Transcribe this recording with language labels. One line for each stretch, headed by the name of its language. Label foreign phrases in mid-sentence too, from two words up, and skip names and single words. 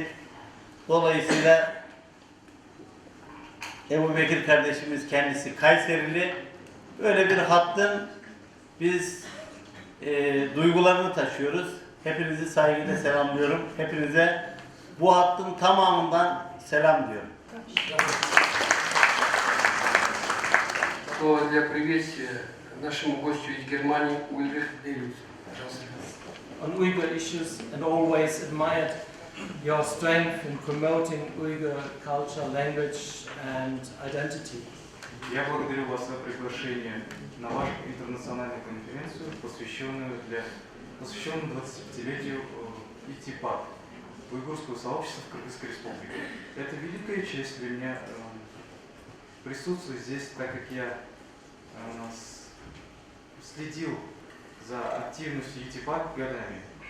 Turkish: Dolayısıyla Ebu Bekir kardeşimiz kendisi Kayserili. Böyle bir hattın biz duygularını taşıyoruz. Hepinizi saygıyla selamlıyorum. Hepinize bu hattın tamamından selam diyorum.
Russian: Слово для приветствия нашему гостю из Германии Ульрих Делюс. Пожалуйста.
English: On Uyghur issues and always admired your strength in promoting Uyghur culture, language and identity.
Russian: Я благодарю вас за приглашение на вашу интернациональную конференцию, посвященную 25-летию ИТИПАК, уйгурского сообщества в Кыргызской республике. Это великая честь для меня присутствовать здесь, так как я следил за активностью ИТИПАК годами.